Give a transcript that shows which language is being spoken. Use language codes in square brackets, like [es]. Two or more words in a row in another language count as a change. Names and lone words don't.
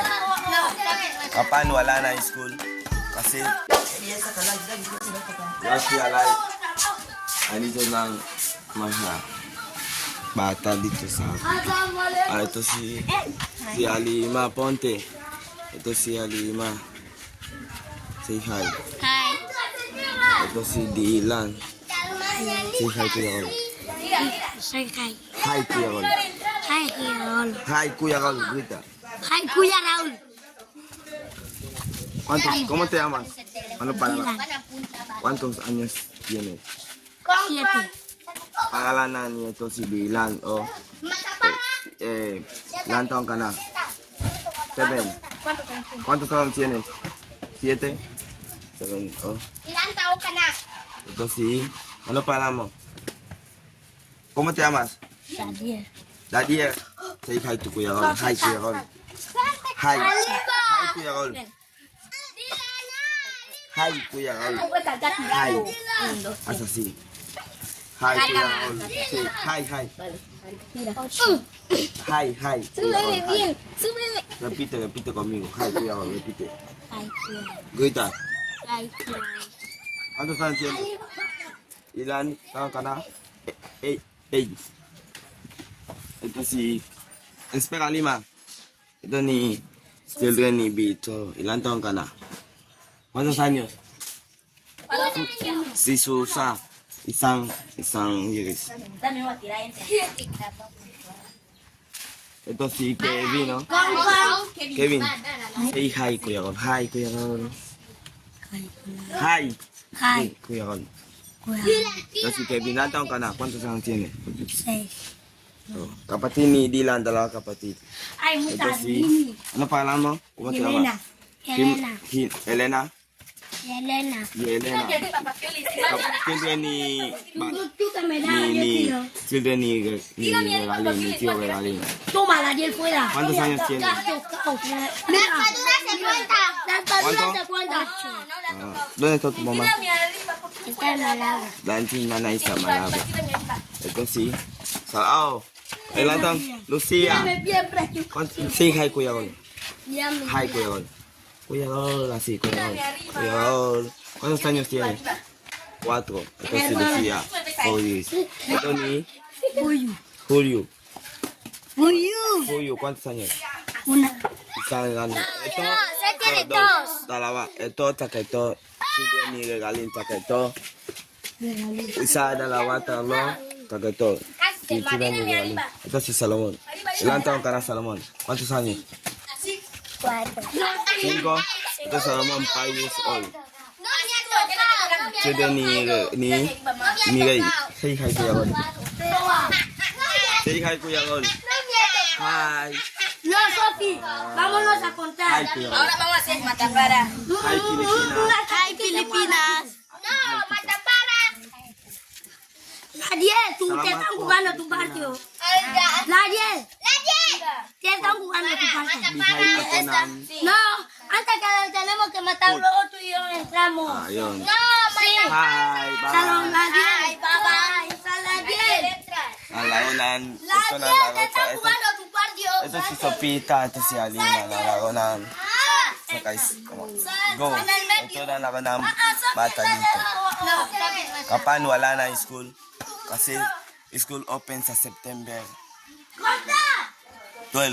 [tl] Kapan wala na yung school. Kasi si Alay. Andito ng mga bata dito sa ito si Alima Ponte. Ito si Alima. [en] Say hi. Hi. [tl] Ito si Dylan. [en] Say hi [tl] Kuya Rol. [en] Say hi. Hi Kuya Rol. Hi, Raul. Hi Kuya Rol. Grita. Hi, [tl] Kuya Raul. [es] ¿Cómo te llamas? [tl] Ano pangalan? [es] ¿Cuántos años tienes? Siete. [tl] Pangalanan niya ito si Dylan. O, ilan taon ka na? 7. [es] ¿Cuántos años tienes? 7. 7. Oh. [tl] Ilan taon ka na? Ito si... Ano pangalan mo? [es] ¿Cómo te llamas? Dadier. [en] Dadier. Say hi to Kuya Rol. Hi Kuya Rol. Hi. Hi Kuya Rol. Hi Kuya Rol. Hi. [es] Haz así. Hi Kuya Rol. Sí. [en] Hi, hi. Hi, hi. Kuya Rol, hi. [es] Repite conmigo. Hi Kuya Rol, repite. [en] Hi, Kuya. [es] Grita. [en] Hi, Kuya. [es] ¿Cuántos años tienes? [tl] Ilan taon ka na? 8. Ito si... Espera, Lima. Ito ni... Children ni Bito. Ilan taon ka na? [es] ¿Cuántos años? [tl] Si Susa. Isang years. Ito si Kevin, no? [en] Kevin. Say hi, Kuya Rol. Hi, Kuya Rol. Hi. Hi. [tl] Kuya Rol. Kuya. Ito si Kevin. Ilan taon ka na? [es] ¿Cuántos años tiene? 6. [tl] Oh, kapatid ni Dylan, dalawa kapatid. Ay, Ito si... Ano pangalan mo? [es] ¿Cómo te llamas? Helena. Elena. Helena. Elena. [tl] Children ni... Children ni Regalín, [es] mi tío [tl] Regalín. [es] Toma, Daniel, fuera. ¿Cuántos años tiene? Dentadura se cuenta. Dentadura se cuenta. ¿Dónde está tu mamá? Está en la lava. [tl] Dancing na isa malabo. Ito si... Sao. Ilan taon? Lucia. [en] Say hi, [tl] Kuya Rol. [en] Hi, [tl] Kuya Rol. Kuya Rol, así, Kuya Rol. [es] Kuya Rol. ¿Cuántos años tienes? 4. [tl] Ito si Lucia. Ito ni... [es] Julio. Julio, ¿cuántos años? Una. [tl] Isang ano. Ito. [es] Se tiene Dos. dos. [tl] Dalawa. Ito, taka ito. Children ni Regalín, taka ito. Isa, dalawa, tatlo. Taka ito. Si Children ni Regalín. Ito si Salomon. Ilan taon ka na, [es] Salomon? ¿Cuántos años? 4. 5. [tl] Ito Salomon, 5 [en] years old. [tl] Children ni Miguel. [en] Say hi, Kuya Rol. Say hi, Kuya Rol. Hi. [es] No, Sofi, vámonos a contar. [en] Hi, Kuya Rol. [es] vamos a hacer matapara. [en] Hi, Pilipinas. Hi, [es] Filipinas. No, matapara. Nadiel, tú te están jugando tu patio. Nadiel. Te están jugando tu patio. [en] Hi, Atonan. [es] No, antes que tenemos que matar luego tú y yo entramos. [tl] Ayun. [es] No, [en] Hi, Salón, bye. Nadiel. Bye. Nadiel. [tl] Nalaronan. Ito na [es] Nadiel, te [tl] laro [es] están [tl] sa... [es] jugando tu patio. [tl] Ito si Sopita, ito si Alina. Nalaro ng... Go. Ito na laro ng bata dito. Kapan wala na yung school. Kasi school open sa September 12.